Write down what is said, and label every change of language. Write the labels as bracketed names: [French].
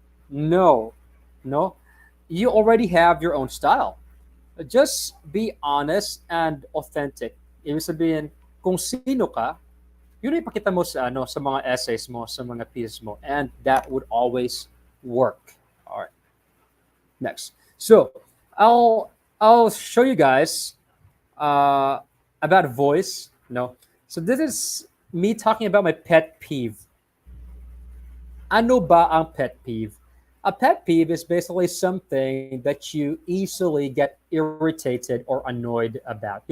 [English] No, you already have your own style. Just be honest and authentic. [Filipino] Ibig sabihin, kung sino ka, yun ay ipakita mo sa mga essays mo, sa mga pieces mo, [English] and that would always work. All right. Next. So, I'll show you guys about voice. So this is me talking about my pet peeve. [Filipino] Ano ba ang [English] pet peeve? A pet peeve is basically something that you easily get irritated or annoyed about.